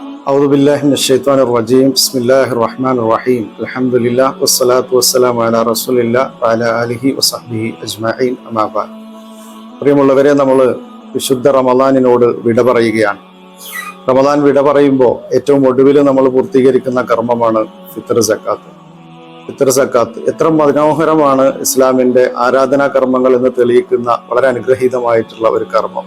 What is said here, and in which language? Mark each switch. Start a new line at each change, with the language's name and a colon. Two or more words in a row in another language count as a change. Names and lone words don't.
Arabic: أعوذ بالله من الشيطان الرجيم بسم الله الرحمن الرحيم الحمد لله والصلاة والسلام على رسول الله وعلى آله وصحبه أجمعين أما بعد.
Malayalam: പ്രിയമുള്ളവരെ, നമ്മൾ വിശുദ്ധ റമദാനിനോട് വിട പറയുകയാണ്. റമദാൻ വിട പറയുമ്പോൾ ഏറ്റവും ഒടുവിൽ നമ്മൾ പൂർത്തീകരിക്കുന്ന കർമ്മമാണ് ഫിത്ർ സക്കാത്ത്. ഫിത്ർ സക്കാത്ത് എത്ര മനോഹരമാണ്! ഇസ്ലാമിന്റെ ആരാധനാ കർമ്മങ്ങൾ എന്ന് തെളിയിക്കുന്ന വളരെ അനുഗ്രഹീതമായിട്ടുള്ള ഒരു കർമ്മം.